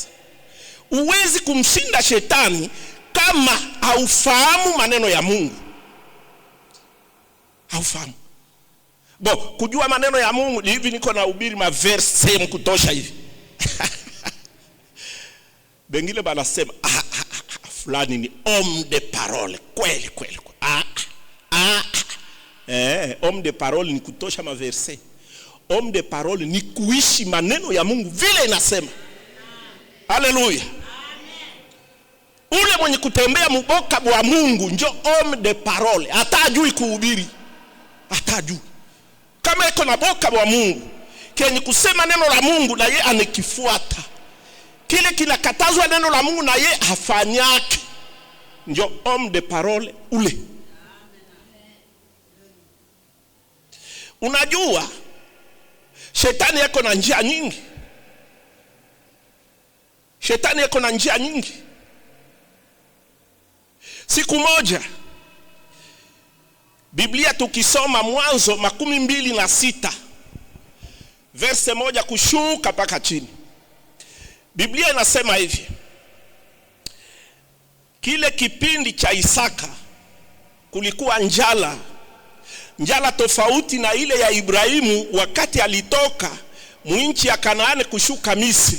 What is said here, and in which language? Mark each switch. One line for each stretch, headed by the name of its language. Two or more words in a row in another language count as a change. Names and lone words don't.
Swahili: Uwezi kumshinda shetani kama haufahamu maneno ya Mungu. Haufahamu. Kujua maneno ya Mungu ni hivi, niko na ubiri maverse mkutosha hivi. Bengine banasema fulani ni
French: homme de parole.
Swahili: Kweli.
French: Homme de parole
Swahili: ni kutosha maverse.
French: Homme de parole
Swahili: ni kuishi maneno ya Mungu vile inasema. Haleluya. Ule mwenye kutembea mboka wa Mungu ndio
French: homme de parole.
Swahili: Hata ajui kuhubiri. Hata ajui. Kama iko na boka wa Mungu, kenye kusema neno la Mungu na yeye anakifuata. Kile kinakatazwa neno la Mungu na yeye hafanyake, ndio
French: homme de parole
Swahili: ule. Unajua shetani yako na njia nyingi. Shetani yako na njia nyingi. Siku moja Biblia tukisoma Mwanzo 26 verse 1 kushuka mpaka chini, Biblia inasema hivi: kile kipindi cha Isaka kulikuwa njala tofauti na ile ya Ibrahimu wakati alitoka mwinchi ya Kanaani kushuka Misri.